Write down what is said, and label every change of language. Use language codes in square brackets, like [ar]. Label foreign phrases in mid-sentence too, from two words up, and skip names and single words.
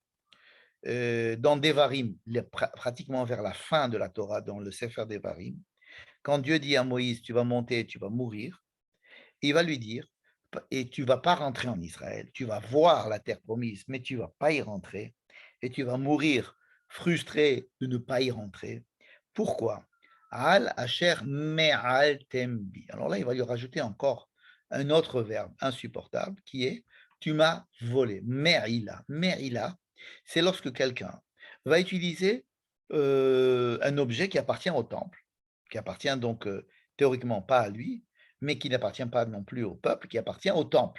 [fr] Dans Devarim, pratiquement vers la fin de la Torah, dans le Sefer Devarim, quand Dieu dit à Moïse: tu vas monter, tu vas mourir, il va lui dire: et tu ne vas pas rentrer en Israël, tu vas voir la terre promise, mais tu ne vas pas y rentrer, et tu vas mourir frustré de ne pas y rentrer. [he] Pourquoi? על אשר מעלתם בי. [fr] Alors là, il va lui rajouter encore un autre verbe insupportable qui est: tu m'as volé. Me'ila. Me'ila, c'est lorsque quelqu'un va utiliser un objet qui appartient au temple, qui appartient donc théoriquement pas à lui, mais qui n'appartient pas non plus au peuple, qui appartient au temple.